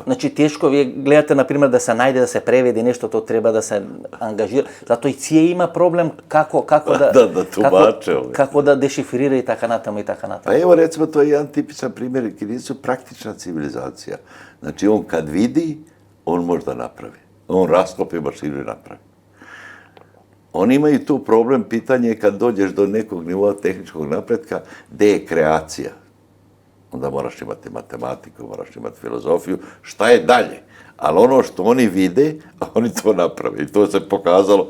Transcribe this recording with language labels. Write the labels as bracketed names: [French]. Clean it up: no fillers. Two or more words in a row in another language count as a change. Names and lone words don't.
[Macedonian] Значи, тешко, вие гледате, например, да се најде, да се преведе нешто, то треба да се ангажира. Затоа и ЦИЕ има проблем како да дешифрира и така натаму и така натаму. Па ево, рецимо, тоа е еден типичен пример, кинези су практична цивилизација. [Serbian] Значи, он кад види, он може да направи. Он раскопи машину и направи. Oni imaju tu problem, pitanje je kad dođeš do nekog nivoa tehničkog napredka, gde je kreacija. Onda moraš imati matematiku, moraš imati filozofiju, šta je dalje? Ali ono što oni vide, oni to naprave. I to se pokazalo.